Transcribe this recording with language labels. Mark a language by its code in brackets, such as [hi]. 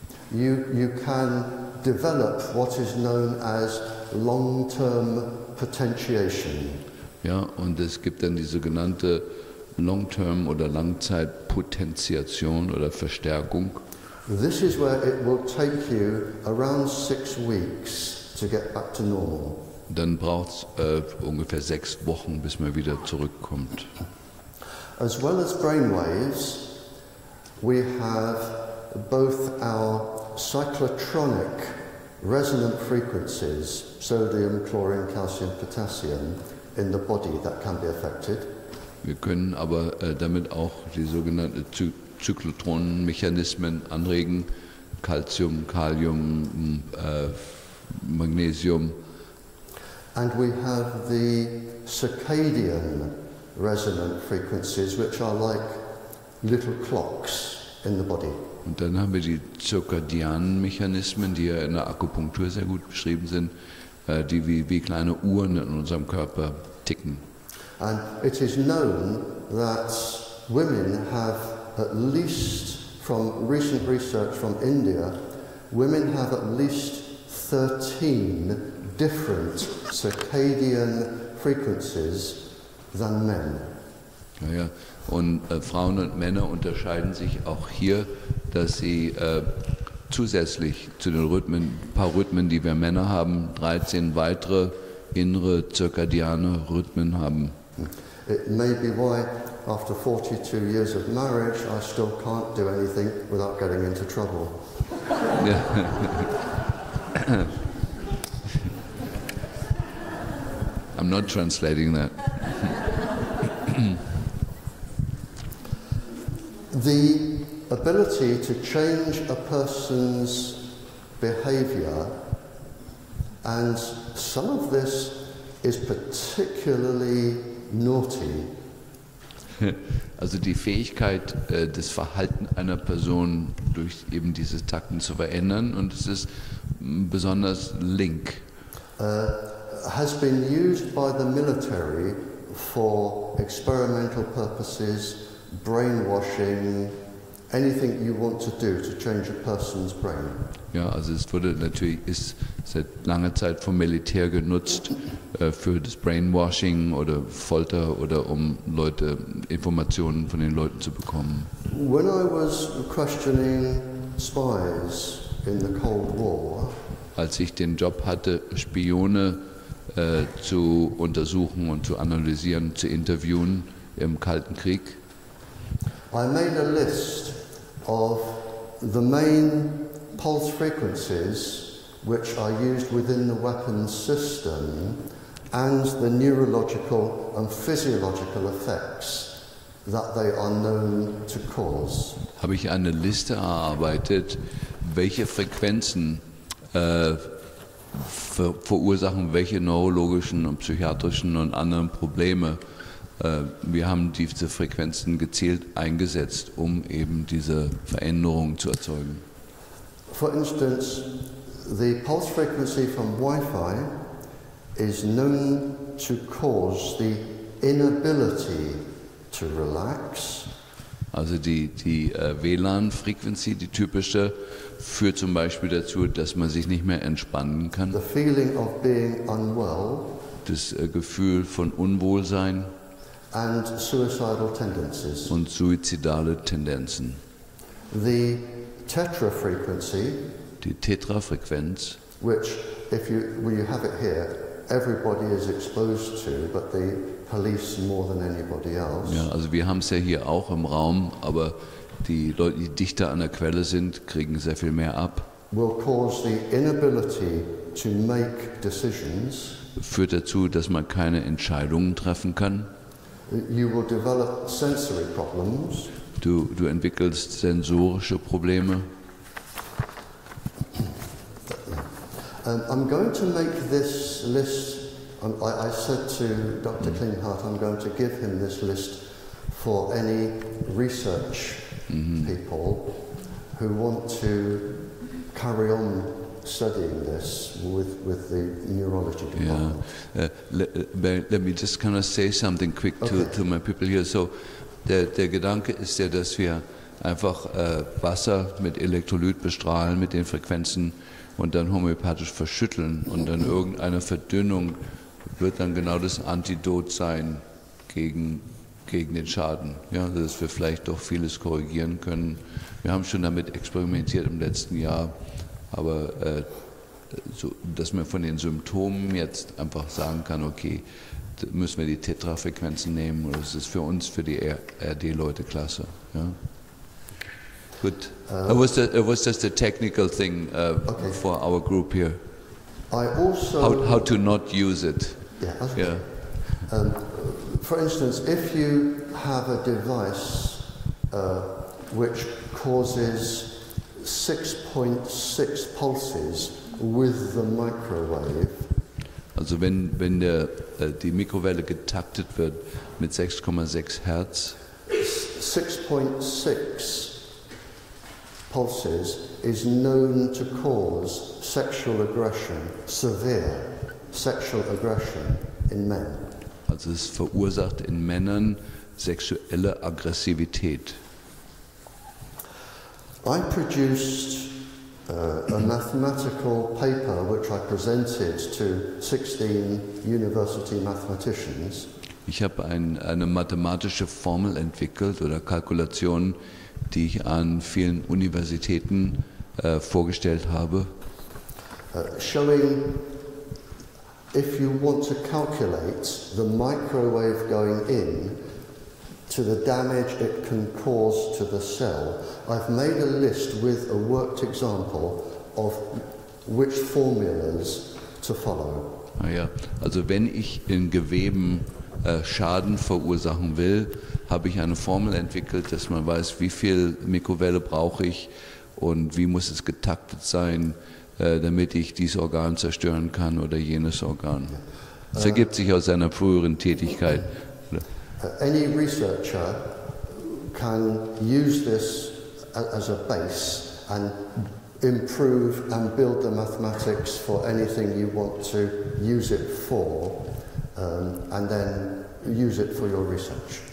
[en] you can develop what is known as long-term potentiation. [de] Ja, und es gibt dann die sogenannte Long-Term oder Langzeitpotentiation oder Verstärkung. [en] This is where it will take you around 6 weeks to get back to normal. [de] Dann braucht es ungefähr 6 Wochen, bis man wieder zurückkommt. [en] As well as brainwaves, we have both our cyclotronic resonant frequencies, sodium, chlorine, calcium, potassium, in the body that can be affected. [de] Wir können aber damit auch die sogenannten Zyklotronenmechanismen anregen, Calcium, Kalium, Magnesium. [en] And we have the circadian resonant frequencies, which are like little clocks in the body. [de] Und dann haben wir die zirkadianen Mechanismen, die ja in der Akupunktur sehr gut beschrieben sind, die wie kleine Uhren in unserem Körper ticken. [en] And it is known that women have at least, from recent research from India, women have at least 13 different circadian frequencies than men. [de] Ja. Und Frauen und Männer unterscheiden sich auch hier, dass sie zusätzlich zu den Rhythmen, ein paar Rhythmen, die wir Männer haben, 13 weitere innere zirkadiane Rhythmen haben. [en] It may be why, after 42 years of marriage, I still can't do anything without getting into trouble. [de] Ja. [en] I'm not translating that. The ability to change a person's behavior, and some of this is particularly naughty. [de] Also die Fähigkeit, das Verhalten einer Person durch eben diese Takten zu verändern, und es ist besonders link. [en] Has been used by the military for experimental purposes, brainwashing, anything you want to do to change a person's brain. [de] Ja, also es ist seit langer Zeit vom Militär genutzt für das Brainwashing oder Folter oder um Informationen von den Leuten zu bekommen. [en] When I was questioning spies in the Cold War, [de] als ich den Job hatte, Spione zu untersuchen und zu analysieren, zu interviewen im Kalten Krieg, [en] I made a list of the main pulse frequencies which are used within the weapons system and the neurological and physiological effects that they are known to cause. [de] Habe ich eine Liste erarbeitet, welche Frequenzen verursachen welche neurologischen und psychiatrischen und anderen Probleme. Wir haben diese Frequenzen gezielt eingesetzt, um eben diese Veränderungen zu erzeugen. [en] For instance, the pulse frequency from Wi-Fi is known to cause the inability to relax. [de] Also die WLAN-Frequency, die typische, führt zum Beispiel dazu, dass man sich nicht mehr entspannen kann. [en] The feeling of being unwell. [de] Das Gefühl von Unwohlsein. [en] And suicidal tendencies. [de] Und suizidale Tendenzen. [en] The Tetra frequency, [de] die Tetra-Frequenz, [en] which when you have it here, everybody is exposed to, but the police more than anybody else. [de] Ja, also wir haben es ja hier auch im Raum, aber die Leute, die dichter an der Quelle sind, kriegen sehr viel mehr ab. [en] Will cause the inability to make decisions. [de] Führt dazu, dass man keine Entscheidungen treffen kann. [en] You will develop sensory problems. [de] Du entwickelst sensorische Probleme. [en] I'm going to make this list. I said to Dr. Klinghardt, I'm going to give him this list for any research people who want to carry on studying this with the neurology department. Yeah. Let me just kind of say something quick to my people here. [de] So, der Gedanke ist ja, dass wir einfach Wasser mit Elektrolyt bestrahlen, mit den Frequenzen und dann homöopathisch verschütteln und dann irgendeine Verdünnung wird dann genau das Antidot sein gegen den Schaden, ja, dass wir vielleicht doch vieles korrigieren können. Wir haben schon damit experimentiert im letzten Jahr, aber so, dass man von den Symptomen jetzt einfach sagen kann, okay, da müssen wir die Tetra-Frequenzen nehmen, oder das ist für uns, für die RD-Leute klasse. Ja. [en] Good. It was just a technical thing okay. for our group here. I also How to not use it. Yeah. Okay. Yeah. For instance, if you have a device which causes 6.6 pulses with the microwave. [de] Also wenn die Mikrowelle getaktet wird mit 6,6 Hertz. [en] 6.6 pulses is known to cause sexual aggression, severe sexual aggression in men. [de] Also es verursacht in Männern sexuelle Aggressivität. [en] I produced a mathematical paper which I presented to 16 university mathematicians. [de] Ich habe eine mathematische Formel entwickelt oder Kalkulation, die ich an vielen Universitäten vorgestellt habe. [en] Showing if you want to calculate the microwave going in to the damage it can cause to the cell, I've made a list with a worked example of which formulas to follow. [de] Ja, also wenn ich in Geweben Schaden verursachen will, habe ich eine Formel entwickelt, dass man weiß, wie viel Mikrowelle brauche ich und wie muss es getaktet sein, damit ich dieses Organ zerstören kann oder jenes Organ. Das ergibt sich aus einer früheren Tätigkeit. [en] Any researcher can use this as a base and improve and build the mathematics for anything you want to use it for, and then use it for your research.